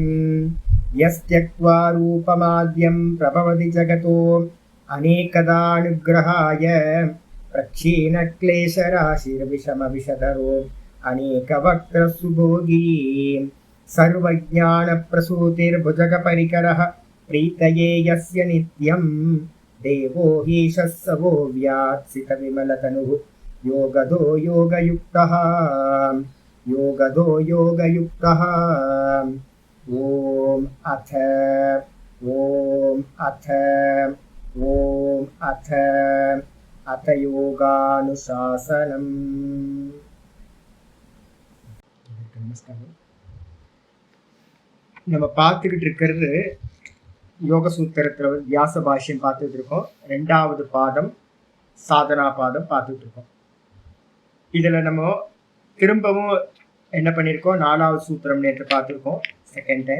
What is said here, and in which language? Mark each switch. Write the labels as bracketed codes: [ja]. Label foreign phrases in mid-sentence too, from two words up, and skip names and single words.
[sa] यस्त्यक्त्वा रूपमाद्यं प्रभवति जगतो अनेकदानुग्रहाय प्रक्षीणक्लेशराशिर्विषमविषधरो अनेकवक्त्रसुभोगी सर्वज्ञानप्रसूतिर्भुजगपरिकरः प्रीतये यस्य नित्यं देवो हीशः स वो व्यात्सितविमलतनुः योगदो योगयुक्तः योगदो योगयुक्तः। ॐ अथ योगानुशासनम्। [ta] நமஸ்காரம். நம்ம பார்த்துக்கிட்டு இருக்கிறது யோக சூத்திரத்தில் வியாச பாஷ்யம் பார்த்துட்டு இருக்கோம். 2வது பாதம் சாதனா பாதம் பார்த்துட்டு இருக்கோம். இதில் நம்ம திரும்பவும் என்ன பண்ணியிருக்கோம், 4வது சூத்திரம் நேற்று பார்த்துருக்கோம் [en] second time.